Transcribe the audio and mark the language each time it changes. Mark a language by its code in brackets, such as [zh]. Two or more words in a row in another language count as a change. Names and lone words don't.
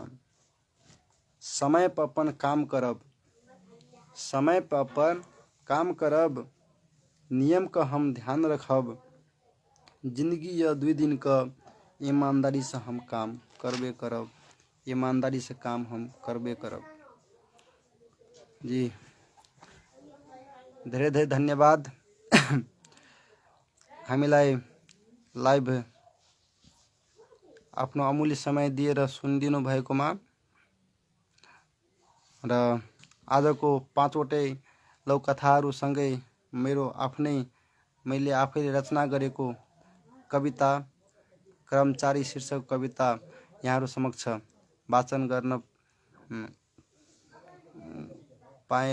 [mai] समय पर अपन काम करब, समय पर अपन काम करब, नियम का हम ध्यान रखब। जिंदगी या 2 दिन का, ईमानदारी से हम काम करबे करब, ईमानदारी से काम हम करबे करब। [ne] जी धेरै धेरै धन्यवाद हामीलाई लाइभ आफ्नो अमूल्य समय दिएर सुनिदिनु भएकोमा र आजको 5वटै लौकथाहरूसँगै मेरो मैले आफैले रचना गरेको कविता कर्मचारी शीर्षक कविता यहाँहरू समक्ष वाचन गर्न पाएँ।